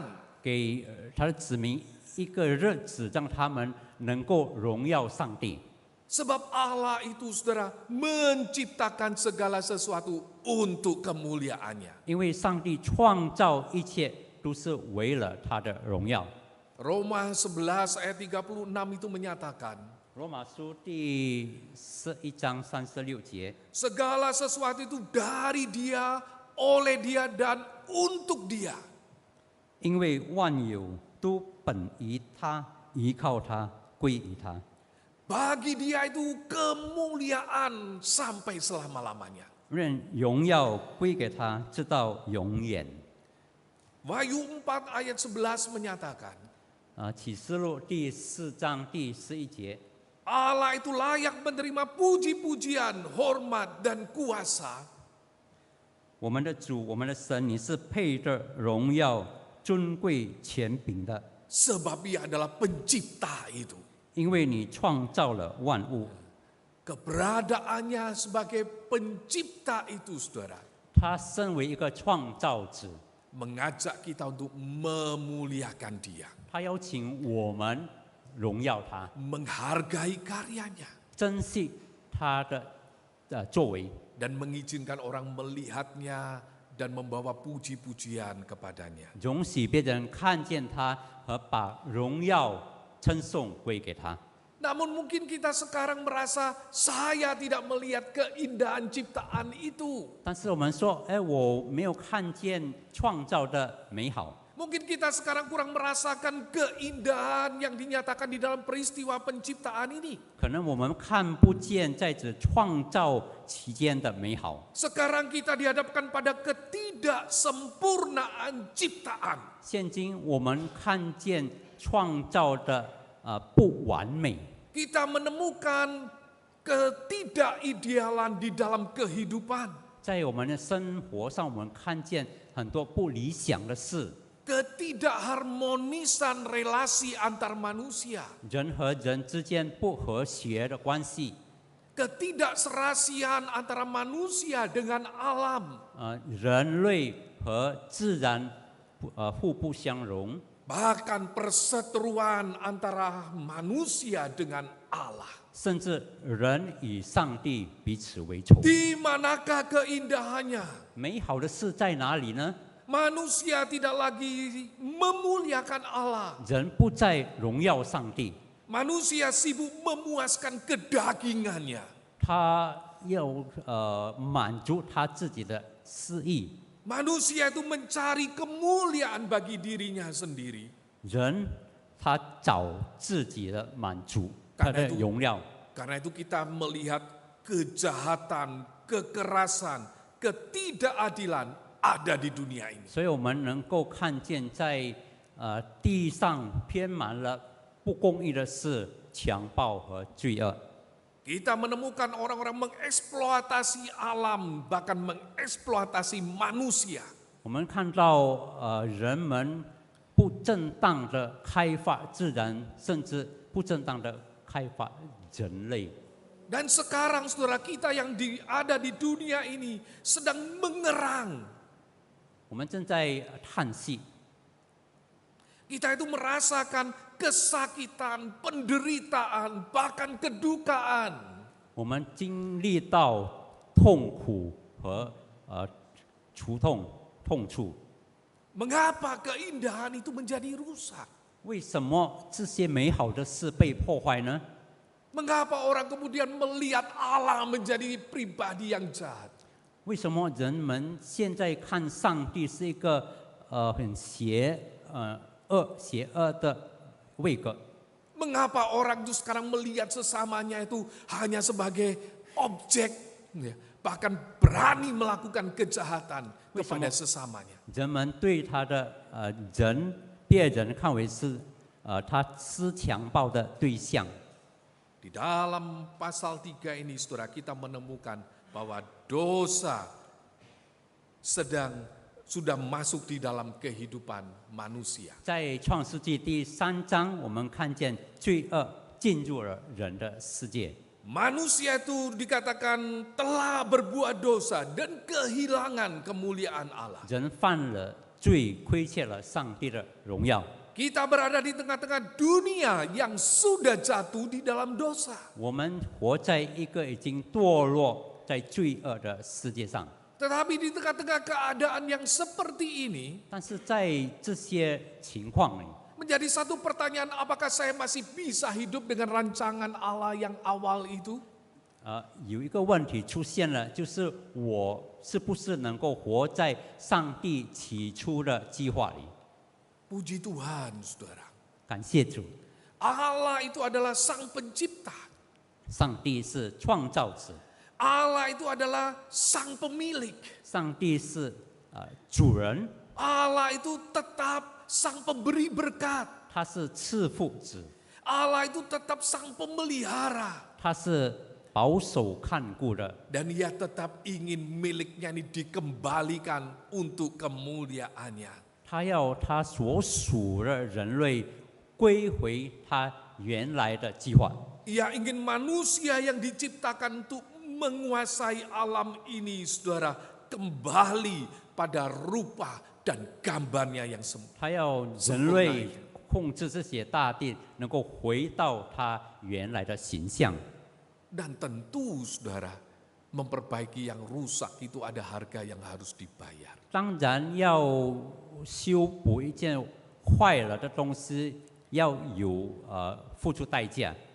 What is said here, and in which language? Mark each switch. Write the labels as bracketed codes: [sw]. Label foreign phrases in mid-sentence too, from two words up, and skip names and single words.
[zh] 给他的子民一个日子，让他们能够荣耀上帝。 [id] Sebab Allah itu, saudara, menciptakan segala sesuatu untuk kemuliaannya. [zh] 因为上帝创造一切都是为了他的荣耀。 [id] Roma 11 ayat 36 itu menyatakan, [zh] 罗马书第11章36节， [id] segala sesuatu itu dari dia, oleh dia, dan untuk dia. [zh] 因为万有都本于他，依靠他，归于他。 [id] Bagi dia itu kemuliaan sampai selama-lamanya. [zh] 愿荣耀归给他，直到永远。 [id] Wahyu 4 ayat 11 menyatakan, [zh] 启示录第4章第11节， [id] Allah itu layak menerima puji-pujian, hormat, dan kuasa. [zh] 我们的主，我们的神，你是配得荣耀、尊贵、权柄的， [id] Sebab ia adalah pencipta itu. [zh] 因为你创造了万物。 [id] Keberadaannya sebagai pencipta itu, saudara, [zh] 他身为一个创造者， [id] mengajak kita untuk memuliakan dia, [zh] 他邀请我们荣耀他， [id] menghargai karyanya, [zh] 珍惜他的作为， [id] dan mengizinkan orang melihatnya dan membawa puji-pujian kepadanya. [zh] 容许别人看见他和把荣耀称颂归给他。 [id] Namun mungkin kita sekarang merasa saya tidak melihat keindahan ciptaan itu. [zh] 但是我们说，我没有看见创造的美好。 [id] Mungkin kita sekarang kurang merasakan keindahan yang dinyatakan di dalam peristiwa penciptaan ini. [zh] 可能我们看不见在这创造期间的美好。 [id] Sekarang kita dihadapkan pada ketidaksempurnaan ciptaan. [zh] 现今我们看见创造的不完美， [id] Kita menemukan ketidakidealan di dalam kehidupan. [zh] 在我们的生活上，我们看见很多不理想的事， [id] Ketidakharmonisan relasi antar manusia. [zh] 人和人之间不和谐的关系， [id] Ketidakserasian antara manusia dengan alam. [zh] 人类和自然互不相容， [id] Bahkan perseteruan antara manusia dengan Allah. [zh] 甚至人与上帝彼此为仇。 [id] Di manakah keindahannya? [zh] 美好的事在哪里呢？ [id] Manusia tidak lagi memuliakan Allah. [zh] 人不再荣耀上帝， [id] Manusia sibuk memuaskan kedagingannya. [zh] 他要满足他自己的私意。 [id] Manusia itu mencari kemuliaan bagi dirinya sendiri. [zh] 人他找自己的满足，他的荣耀。 [id] Karena itu kita melihat kejahatan, kekerasan, ketidakadilan ada di dunia ini. [zh] 所以我们能够看见在地上偏满了不公义的事、强暴和罪恶。 [id] Kita menemukan orang-orang mengeksploitasi alam, bahkan mengeksploitasi manusia. [zh] 我们看到人们不正当的开发自然，甚至不正当的开发人类。 [id] Dan sekarang saudara kita yang ada di dunia ini sedang mengerang. [zh] 我们正在叹息， [id] Kita itu merasakan kesakitan, penderitaan, bahkan kedukaan. [zh] 我们经历到痛苦和除痛处。 [id] Mengapa keindahan itu menjadi rusak? [zh] 为什么这些美好的事被破坏呢？ [id] Mengapa orang kemudian melihat Allah menjadi pribadi yang jahat? [zh] 为什么人们现在看上帝是一个很邪邪恶的位格。 [id] Mengapa orang itu sekarang melihat sesamanya itu hanya sebagai objek, ya, bahkan berani melakukan kejahatan kepada sesamanya? [zh] 人们对他的别人看为是他施强暴的对象。 [id] Di dalam pasal 3 ini, saudara, kita menemukan bahwa dosa sudah masuk di dalam kehidupan manusia. [zh] 在创世纪第3章，我们看见罪恶进入了人的世界。 [id] Manusia itu dikatakan telah berbuat dosa dan kehilangan kemuliaan Allah. [zh] 人犯了罪，亏欠了上帝的荣耀。 [id] Kita berada di tengah-tengah dunia yang sudah jatuh di dalam dosa. [zh] 我们活在一个已经堕落在罪恶的世界上。 [id] Tetapi di tengah-tengah keadaan yang seperti ini, [zh] 但是在这些情况里， [id] menjadi satu pertanyaan, apakah saya masih bisa hidup dengan rancangan Allah yang awal itu? [zh] 有一个问题出现了，就是我是不是能够活在上帝起初的计划里？ [id] Puji Tuhan, saudara. [zh] 感谢主， [id] Allah itu adalah sang pencipta. [zh] 上帝是创造者， [id] Allah itu adalah sang pemilik. [zh] 上帝是主人， [id] Allah itu tetap sang pemberi berkat. [zh] 他是赐福者， [id] Allah itu tetap sang pemelihara. [zh] 他是保守看顾的， [id] Dan ia tetap ingin miliknya ini dikembalikan untuk kemuliaannya. [zh] 他要他所属的人类归回他原来的计划。 [id] Ia ingin manusia yang diciptakan untuk menguasai alam ini, saudara, kembali pada rupa dan gambarnya yang sempurna. [zh] 他要人类控制这些大地，能够回到他原来的形象。 [id] Dan tentu, saudara, memperbaiki yang rusak itu ada harga yang harus dibayar. [zh] 当然要修补一件坏了的东西，要有付出代价。